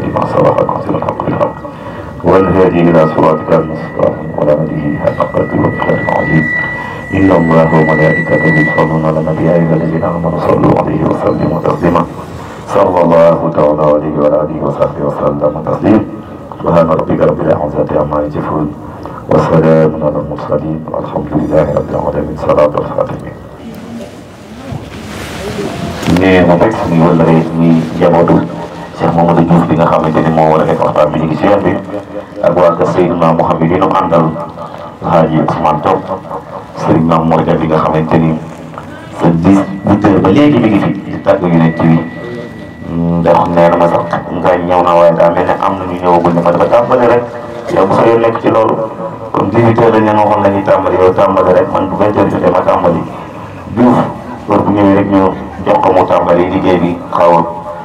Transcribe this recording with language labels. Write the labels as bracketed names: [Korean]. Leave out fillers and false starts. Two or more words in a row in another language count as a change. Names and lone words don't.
[Arabic] لما سبق قصر الحق بالحق والهادي إلى صراطك المستقيم ولا نبيه حق قدر وبخير عظيم إن الله وملائكته يصلون على النبي يا أيها الذين آمنوا صلوا عليه وسلموا تسليما صلى الله تعالى عليه وعلى آله وصحبه وسلم تسليما سبحان ربك رب العزة عما يصفون وسلام على المرسلين والحمد لله رب العالمين صلاة الفاتحة. [Wolof] mais ma fekk suñu wala rek muy njabootu Cheikh Mamadou Diouf bi nga xamante ni moo war a nekk waxtaan bi ñu ngi si yoon bi ak waa kër Seydina Mouhamed yi ñu àndal Hadji Ousmane Top Serigne Mame Mor Dia bi nga xamante ni sa 18 heures ba léegi mi ngi fi di tàgg yu nekk bi ndax nee na ma sax nga ñëw na waaye daa mel ne am na ñu ñëwagul ne ma dafa tàmbali rek yow bu sa yoon nekk ci loolu comme 18 heures dañ leen waxoon la ñuy tàmbali yow tàmbali rek man bu 20 heures jotee ma tàmbali Diouf loolu bu ñëwee rek ñu jox ko mu tàmbali liggéey bi xaw a